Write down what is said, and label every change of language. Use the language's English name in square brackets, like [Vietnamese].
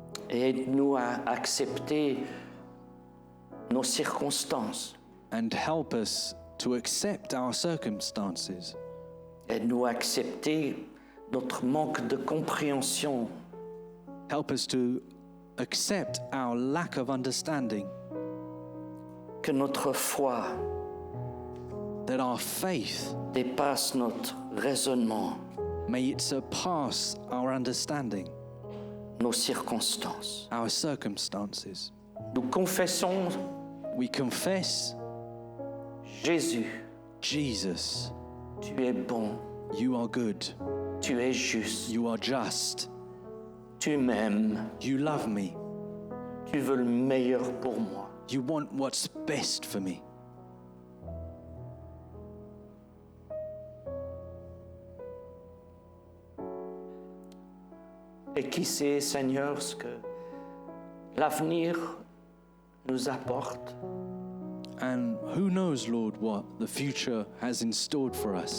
[French] Et aide-nous à accepter nos circonstances. [English] And help us to accept our circumstances. [French] Aide-nous à accepter notre manque de compréhension. [English] Help us to accept our lack of understanding, [French] Que notre foi [English] that our faith, [French] dépasse notre raisonnement, [English] may it surpass our understanding, [French] nos circonstances. [English] our circumstances. [French] Nous confessons [English] We confess, [French] Jésus, [English] Jesus, [French] tu es bon, [English] you are good, [French] tu es juste, [English] you are just, [French] tu m'aimes, [English] you love me, [French] tu veux le meilleur pour moi. [English] you want what's best for me. [French] Et qui sait, Seigneur, ce que l'avenir nous apporte. [English] And who knows, Lord, what the future has in store for us.